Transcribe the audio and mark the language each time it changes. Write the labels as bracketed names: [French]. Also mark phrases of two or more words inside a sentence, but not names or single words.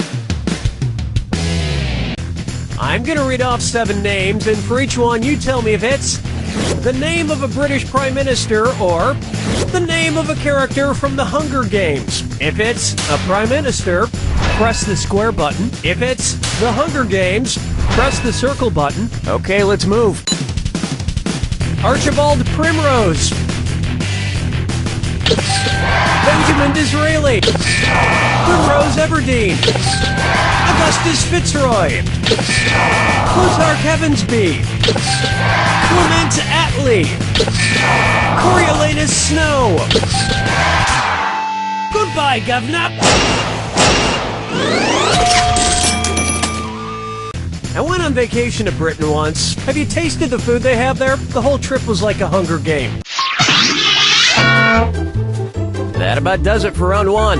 [English] I'm gonna read off 7 names, and for each one you tell me if it's the name of a British Prime Minister or the name of a character from the Hunger Games. If it's a Prime Minister, press the square button. If it's the Hunger Games, press the circle button. Okay, let's move. Archibald Primrose. Benjamin Disraeli. Primrose Everdeen. Augustus Fitzroy. Plutarch Heavensby. Clement Attlee. Coriolanus Snow. Goodbye, Governor. I went on vacation to Britain once. Have you tasted the food they have there? The whole trip was like a Hunger Game. That about does it for round one.